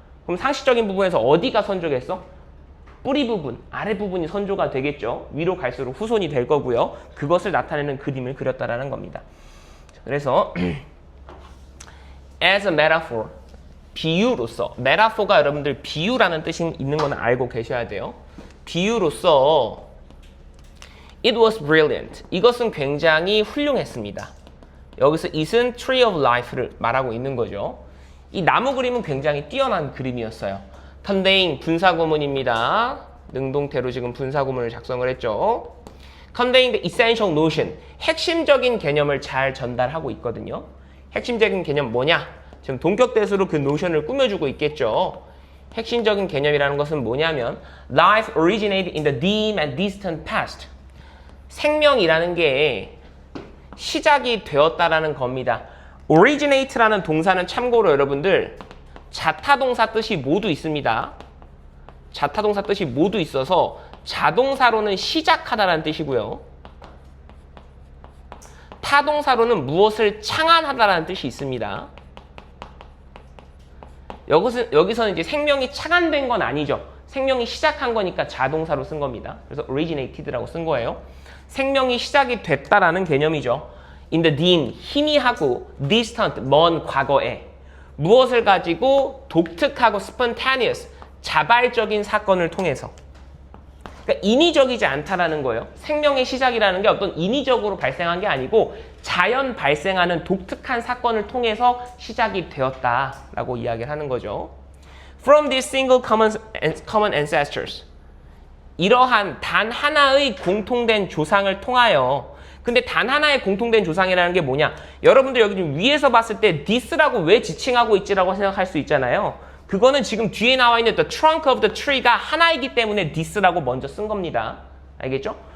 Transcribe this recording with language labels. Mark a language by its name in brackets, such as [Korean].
[Korean] 그럼 상식적인 부분에서 어디가 선조겠어? 뿌리 부분, 아래 부분이 선조가 되겠죠. 위로 갈수록 후손이 될 거고요. 그것을 나타내는 그림을 그렸다라는 겁니다. 그래서 [English] as a metaphor, [Korean] 비유로서. 메타포가 여러분들 비유라는 뜻이 있는 건 알고 계셔야 돼요. 비유로서 [English] it was brilliant. [Korean] 이것은 굉장히 훌륭했습니다. 여기서 it은 tree of life를 말하고 있는 거죠. 이 나무 그림은 굉장히 뛰어난 그림이었어요. contain 분사구문입니다. 능동태로 지금 분사구문을 작성을 했죠. [English] contain the essential notion. [Korean] 핵심적인 개념을 잘 전달하고 있거든요. 핵심적인 개념 뭐냐? 지금 동격대수로 그 노션을 꾸며주고 있겠죠. 핵심적인 개념이라는 것은 뭐냐면 [English] life originated in the dim and distant past. [Korean] 생명이라는 게 시작이 되었다라는 겁니다. originate라는 동사는 참고로 여러분들 자타동사 뜻이 모두 있습니다. 자타동사 뜻이 모두 있어서 자동사로는 시작하다라는 뜻이고요. 타동사로는 무엇을 창안하다라는 뜻이 있습니다. 여기서는 이제 생명이 창안된 건 아니죠. 생명이 시작한 거니까 자동사로 쓴 겁니다. 그래서 originated라고 쓴 거예요. 생명이 시작이 됐다라는 개념이죠. [English] in the dim, [Korean] 희미하고 distant, 먼 과거에 무엇을 가지고 독특하고 spontaneous, 자발적인 사건을 통해서 그러니까 인위적이지 않다라는 거예요. 생명의 시작이라는 게 어떤 인위적으로 발생한 게 아니고 자연 발생하는 독특한 사건을 통해서 시작이 되었다라고 이야기를 하는 거죠. [English] From these single common ancestors. [Korean] 이러한 단 하나의 공통된 조상을 통하여. 근데 단 하나의 공통된 조상이라는 게 뭐냐? 여러분들 여기 좀 위에서 봤을 때 this라고 왜 지칭하고 있지라고 생각할 수 있잖아요. 그거는 지금 뒤에 나와 있는 [English] the trunk of the tree [Korean] 가 하나이기 때문에 this라고 먼저 쓴 겁니다. 알겠죠?